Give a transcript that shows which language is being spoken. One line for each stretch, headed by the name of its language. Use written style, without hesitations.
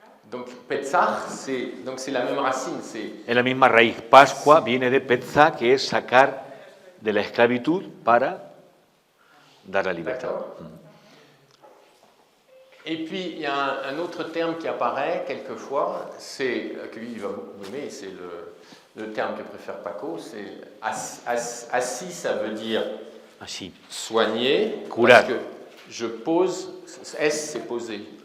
French: donc petzach, c'est la même racine.
Spanish: Es la misma raíz. Pascua viene de petzah, que es sacar de la esclavitud para dar la libertad.
French: Et puis, il y a un autre terme qui apparaît quelquefois, que lui, il va beaucoup aimer, c'est le terme que préfère Paco, c'est assis, ça veut dire
Spanish: Así.
French: soigner,
Spanish: Curar.
French: parce que je pose, S c'est poser.